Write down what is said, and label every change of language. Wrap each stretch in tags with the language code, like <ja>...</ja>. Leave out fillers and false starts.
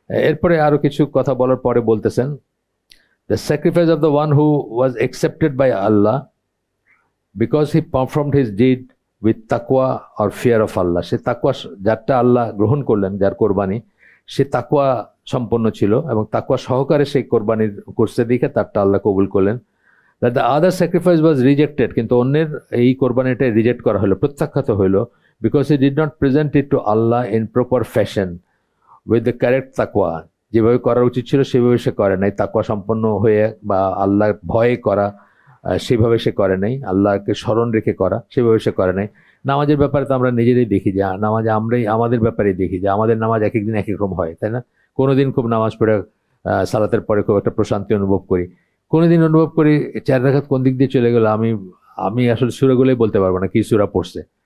<bn>এরপরে আরো কিছু কথা বলার পরে বলতেছেন,</bn> <en>the sacrifice of the one who was accepted by Allah because he performed his deed with taqwa or fear of Allah,</en> <bn>সে তাকওয়া, যারটা আল্লাহ গ্রহণ করলেন, যার কোরবানি, সে তাকওয়া সম্পন্ন ছিল এবং তাকওয়া সহকারে সেই কোরবানি করছে দেখে তারটা আল্লাহ কবুল করলেন।</bn> <en>that the other sacrifice was rejected,</en> <bn>কিন্তু অন্যের এই কোরবানিটা রিজেক্ট করা হলো, প্রত্যাখ্যাত হলো,</bn> <en>because he did not present it to Allah in proper fashion with the correct taqwa.</en> <bn>যেভাবে করা উচিত ছিল সেভাবে সে করে নাই, তাকওয়া সম্পন্ন হয়ে বা আল্লাহর ভয়ে করা সেভাবে সে করে নাই, আল্লাহকে স্মরণ রেখে করা সেভাবে সে করে নাই। নামাজের ব্যাপারে তো আমরা নিজেরাই দেখি যে নামাজ আমরাই আমাদের ব্যাপারেই দেখি যে আমাদের নামাজ এক একদিন এক এক রকম হয়, তাই না? কোনোদিন খুব নামাজ পড়ে সালাতের পরে খুব একটা প্রশান্তি অনুভব করি, কোনোদিন অনুভব করি 4 রাকাত কোন দিক দিয়ে চলে গেল আমি আসলে সূরাগুলোই বলতে পারবো না কি সূরা পড়ছে।</bn>